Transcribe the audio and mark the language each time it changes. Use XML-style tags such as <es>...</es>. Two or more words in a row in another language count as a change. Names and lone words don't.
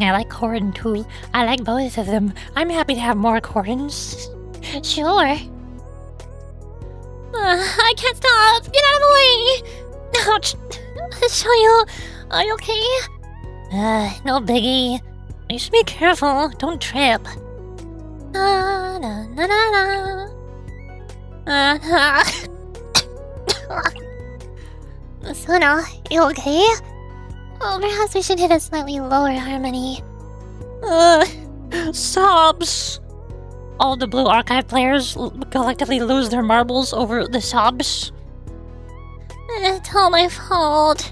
<en>I like Corrin too. I like both of them. I'm happy to have more Corrins. Sure. I can't stop. Get out of the way. Ouch. So are you okay? No biggie. You should be careful. Don't trip. Na na na na na. Suna, you okay? Oh, perhaps we should hit a slightly lower harmony. Sobs! All the Blue Archive players collectively lose their marbles over the sobs. It's all my fault.</en>